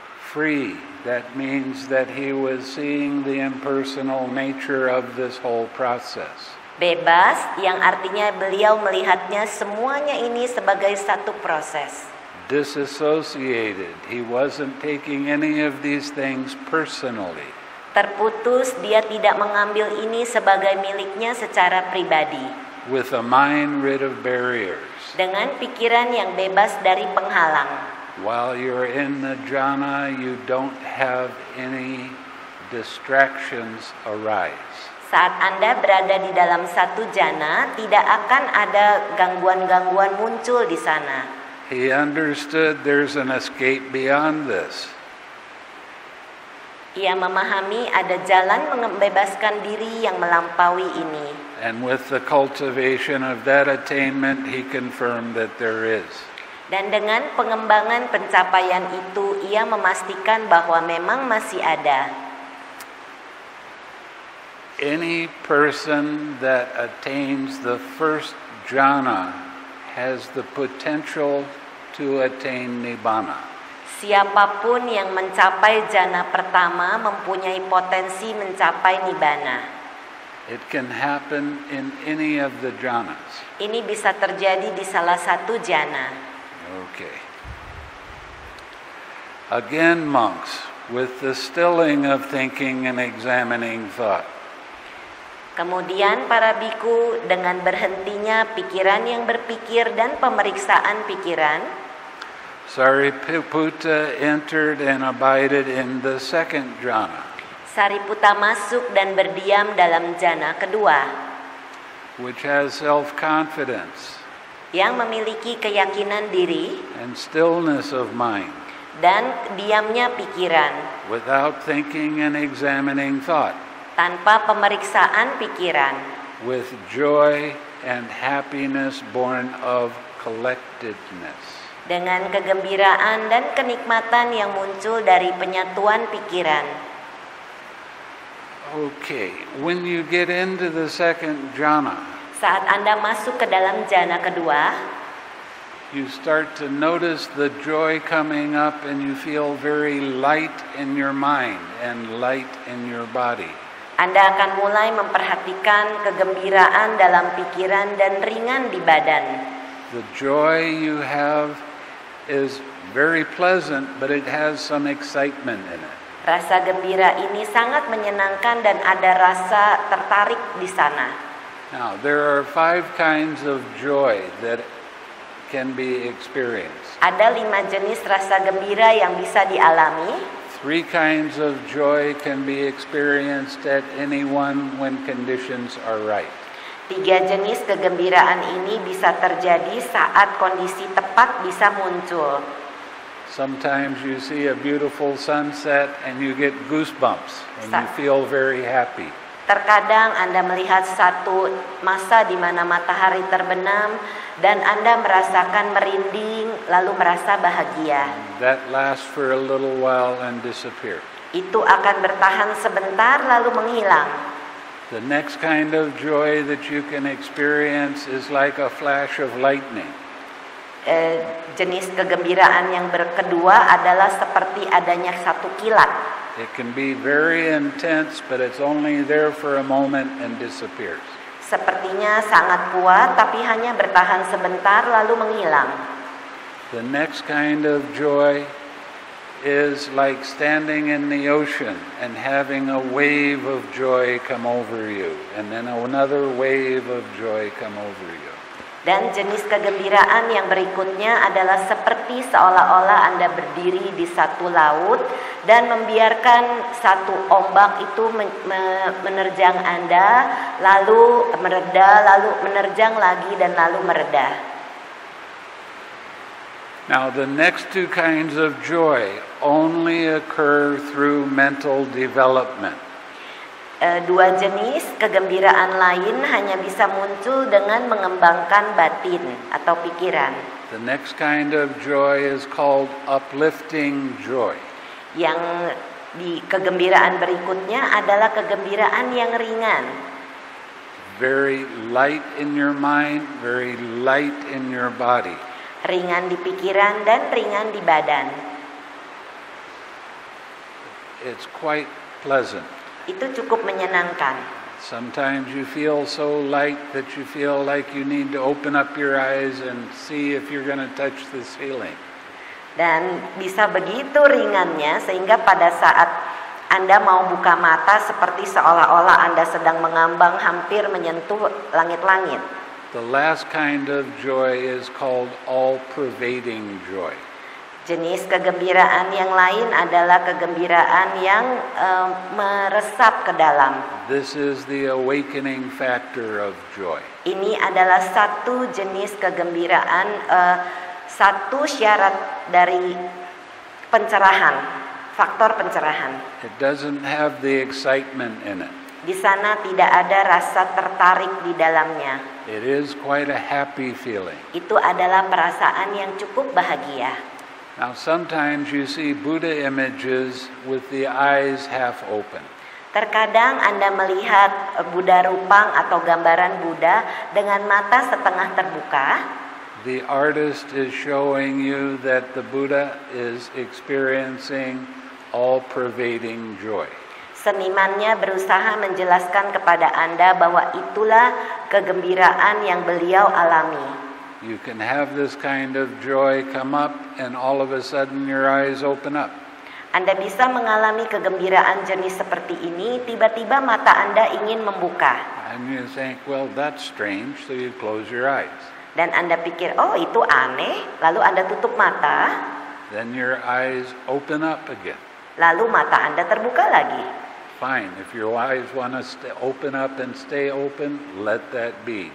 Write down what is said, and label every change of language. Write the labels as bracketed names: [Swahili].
[English] Free, that means that he was seeing the impersonal nature of this whole process. [Indonesian] Bebas, yang artinya beliau melihatnya semuanya ini sebagai satu proses. [English] Disassociated, he wasn't taking any of these things personally. [Indonesian] Terputus, dia tidak mengambil ini sebagai miliknya secara pribadi. [English] With a mind rid of barriers. [Indonesian] Dengan pikiran yang bebas dari penghalang. [English] While you're in the jhana, you don't have any distractions arise. [Indonesian] Saat Anda berada di dalam satu jana, tidak akan ada gangguan-gangguan muncul di sana. [English] He understood there's an escape beyond this. [Indonesian] Ia memahami ada jalan membebaskan diri yang melampaui ini. [English] And with the cultivation of that attainment, he confirmed that there is. [Indonesian] Dan dengan pengembangan pencapaian itu, ia memastikan bahwa memang masih ada. [English] Any person that attains the first jhana has the potential to attain nibbana. [Indonesian] Siapapun yang mencapai jana pertama mempunyai potensi mencapai nibbana. [English] It can happen in any of the jhanas. [Indonesian] Ini bisa terjadi di salah satu jana. [English] Okay. Again, monks, with the stilling of thinking and examining thought. [Indonesian] Kemudian para biku dengan berhentinya pikiran yang berpikir dan pemeriksaan pikiran, [English] Sariputta entered and abided in the second jhana, [Indonesian] Sariputta masuk dan berdiam dalam jana kedua, [English] which has self-confidence [Indonesian] yang memiliki keyakinan diri [English] and stillness of mind, [Indonesian] dan diamnya pikiran, [English] without thinking and examining thought, [Indonesian] tanpa pemeriksaan pikiran, [English] with joy and happiness born of collectedness. [Indonesian] dengan kegembiraan dan kenikmatan yang muncul dari penyatuan pikiran. [English] Okay, when you get into the second jhana, [Indonesian] Saat Anda masuk ke dalam jana kedua, [English] you start to notice the joy coming up and you feel very light in your mind and light in your body. [Indonesian] Anda akan mulai memperhatikan kegembiraan dalam pikiran dan ringan di badan. [English] The joy you have is very pleasant, but it has some excitement in it. [Indonesian] Rasa gembira ini sangat menyenangkan dan ada rasa tertarik di sana. [English] Now, there are 5 kinds of joy that can be experienced. [Indonesian] Ada 5 jenis rasa gembira yang bisa dialami. [English] 3 kinds of joy can be experienced at anyone when conditions are right. [Indonesian] 3 jenis kegembiraan ini bisa terjadi saat kondisi tepat bisa muncul. [English] Sometimes you see a beautiful sunset and you get goosebumps and you feel very happy. [Indonesian] Terkadang Anda melihat satu masa di mana matahari terbenam dan Anda merasakan merinding lalu merasa bahagia. [English] That lasts for a little while and disappears. [Indonesian] Itu akan bertahan sebentar lalu menghilang. [English] The next kind of joy that you can experience is like a flash of lightning. [Indonesian] Jenis kegembiraan yang kedua adalah seperti adanya satu kilat. [English] It can be very intense, but it's only there for a moment and disappears. [Indonesian] Sepertinya sangat kuat tapi hanya bertahan sebentar lalu menghilang. [English] The next kind of joy is like standing in the ocean and having a wave of joy come over you, and then another wave of joy come over you. [Indonesian] Dan jenis kegembiraan yang berikutnya adalah seperti seolah-olah Anda berdiri di satu laut dan membiarkan satu ombak itu menerjang Anda, lalu mereda, lalu menerjang lagi dan lalu mereda. [English] Now, the next 2 kinds of joy only occur through mental development. [Indonesian] 2 jenis kegembiraan lain hanya bisa muncul dengan mengembangkan batin atau pikiran. [English] The next kind of joy is called uplifting joy. [Indonesian] Yang di kegembiraan berikutnya adalah kegembiraan yang ringan. [English] Very light in your mind, very light in your body. [Indonesian] Ringan di pikiran dan ringan di badan. [English] It's quite pleasant. [Indonesian] Itu cukup menyenangkan. [English] Sometimes you feel so light that you feel like you need to open up your eyes and see if you're going to touch the ceiling. [Indonesian] Dan bisa begitu ringannya sehingga pada saat Anda mau buka mata seperti seolah-olah Anda sedang mengambang hampir menyentuh langit-langit. [English] The last kind of joy is called all-pervading joy. [Indonesian] Jenis kegembiraan yang lain adalah kegembiraan yang meresap ke dalam. [English] This is the awakening factor of joy. [Indonesian] Ini adalah satu jenis kegembiraan, satu syarat dari pencerahan. faktor pencerahan. [English] It doesn't have the excitement in it. [Indonesian] Di sana tidak ada rasa tertarik di dalamnya. [English] It is quite a happy feeling. [Indonesian] Itu adalah perasaan yang cukup bahagia. [English] Now sometimes you see Buddha images with the eyes half open. [Indonesian] Terkadang Anda melihat Buddha rupang atau gambaran Buddha dengan mata setengah terbuka. [English] The artist is showing you that the Buddha is experiencing all-pervading joy. [Indonesian] Senimannya berusaha menjelaskan kepada Anda bahwa itulah kegembiraan yang beliau alami. [English] You can have this kind of joy come up and all of a sudden your eyes open up. [Indonesian] Anda bisa mengalami kegembiraan jenis seperti ini, tiba-tiba mata Anda ingin membuka. [English] And you think, well, that's strange, so you close your eyes. [Indonesian] Dan Anda pikir, oh itu aneh, lalu Anda tutup mata. [English] Then your eyes open up again. [Indonesian] Lalu mata Anda terbuka lagi. [English] Fine, if your eyes want to open up and stay open, let that be.